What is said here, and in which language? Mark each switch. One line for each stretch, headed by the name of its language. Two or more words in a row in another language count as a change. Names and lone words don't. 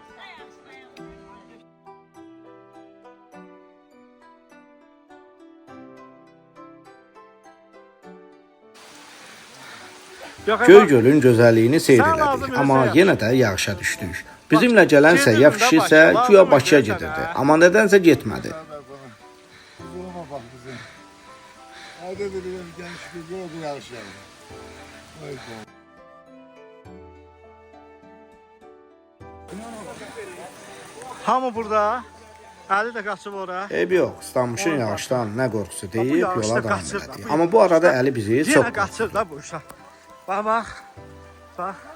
Azerbaijani: Göygölün gözəlliyini seyr elədik, amma yenə də yağışa düşdük. Bizimlə gələn səyyah kişi isə güya Bakıya gedirdi, amma nədənsə getmədi.
Turkish: Kuzuluma bak bizim. Ayda dedim genç kızı oldu yarışalım. O yüzden.
Azerbaijani: Hamı burada. Ali də qaçıb ora. Eybi yox, İstanbulun yağışdan nə qorxusu deyib yağışda yola davam qaçır da. elədik. Amma bu arada Əli bizi çox Yenə qaçır da bu uşaq. Bax, bax. Bax.